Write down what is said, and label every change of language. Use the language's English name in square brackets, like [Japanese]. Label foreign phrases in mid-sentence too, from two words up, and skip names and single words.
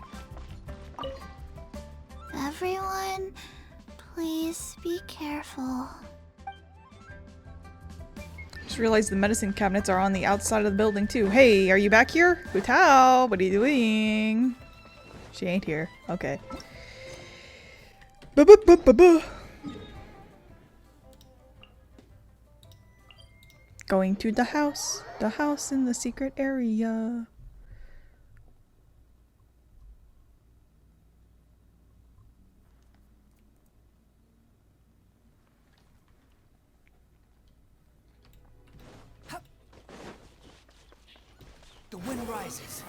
[English] Everyone, please be careful. Just realized the medicine cabinets are on the outside of the building too. Hey, are you back here? Hutao, what are you doing? She ain't here. Okay. Ba-ba-ba-ba-ba. Going to the house in the secret area. The wind rises.